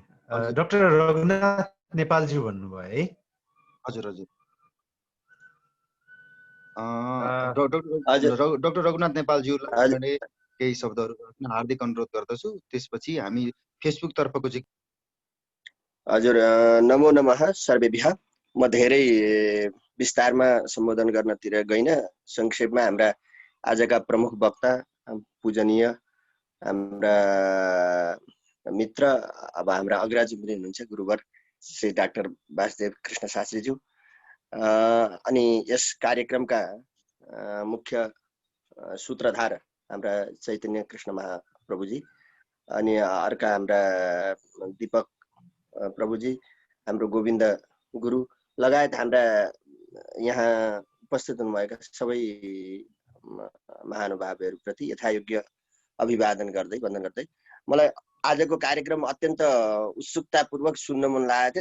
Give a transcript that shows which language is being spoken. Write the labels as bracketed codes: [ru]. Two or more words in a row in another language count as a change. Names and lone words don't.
[ne] डाक्टर रघुनाथ नेपालज्यू भन्नुभयो है? हजुर हजुर। हजुर डाक्टर रघुनाथ नेपालज्यूलाई मैले केही शब्दहरू राख्न हार्दिक अनुरोध गर्दछु, त्यसपछि हामी फेसबुक तर्फको चाहिँ। हजुर, [sa] नमो नमः सर्वेभ्यः। [ne] म धेरै विस्तारमा सम्बोधन गर्नतिर गइन, संक्षेपमा हाम्रा आजका प्रमुख वक्ता पूजनीय हाम्रा मित्र, अब हाम्रा अग्रज पनि हुनुहुन्छ गुरुवर श्री डाक्टर वासुदेव कृष्ण शास्त्रीज्यू, अनि यस कार्यक्रमका मुख्य सूत्रधार हाम्रा चैतन्य कृष्ण महाप्रभुजी, अनि अर्का हाम्रा दीपक प्रभुजी, हाम्रो गोविन्द गुरु लगायत हाम्रा यहाँ उपस्थित हुनुभएका सबै महानुभावहरूप्रति यथायोग्य अभिवादन गर्दै वन्दन गर्दै, मलाई आजको कार्यक्रम अत्यन्त उत्सुकतापूर्वक सुन्न मन लागेको थियो।